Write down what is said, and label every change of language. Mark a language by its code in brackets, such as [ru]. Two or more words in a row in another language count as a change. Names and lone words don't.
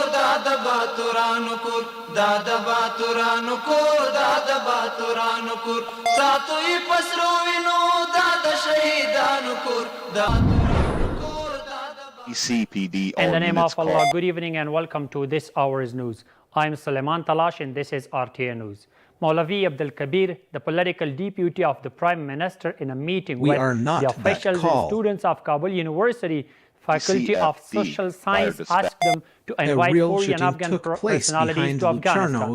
[ps] دا د باتورانو کور دا د باتورانو کور دا د باتورانو کور ساتوی پسرو وینو دا د شهیدانو کور دا CCPD. [en] In the name of Allah, good evening and welcome to this hour's news. I'm Suleiman Talash and this is RTA News. Maulavi Abdul Kabir, the political deputy of the Prime Minister, in a meeting with the officials and students of Kabul University Faculty of Social Science, asked them to invite 4 Afghan personalities to Afghanistan.